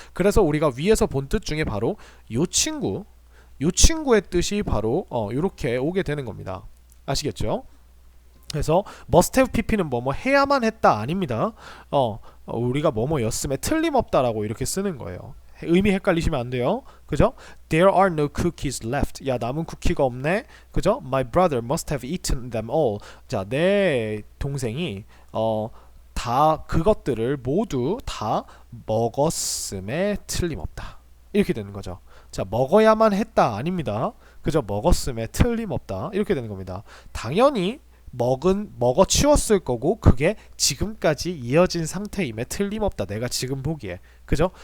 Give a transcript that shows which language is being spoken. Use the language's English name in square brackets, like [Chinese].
[Korean] 그래서 우리가 위에서 본 뜻 중에 바로 요 친구의 뜻이 바로 이렇게 오게 되는 겁니다. 아시겠죠? 그래서 must have pp는 뭐뭐 해야만 했다 아닙니다. 우리가 뭐뭐였음에 틀림없다라고 이렇게 쓰는 거예요. 의미 헷갈리시면 안 돼요. 그죠? [English] There are no cookies left. [Korean] 야, 남은 쿠키가 없네. 그죠? [English] My brother must have eaten them all. [Korean] 자, 내 동생이 다 그것들을 모두 다 먹었음에 틀림없다. 이렇게 되는 거죠. 자, 먹어야만 했다 아닙니다. 그죠? 먹었음에 틀림없다. 이렇게 되는 겁니다. 당연히 먹어 치웠을 거고 그게 지금까지 이어진 상태임에 틀림없다. 내가 지금 보기에. 그죠?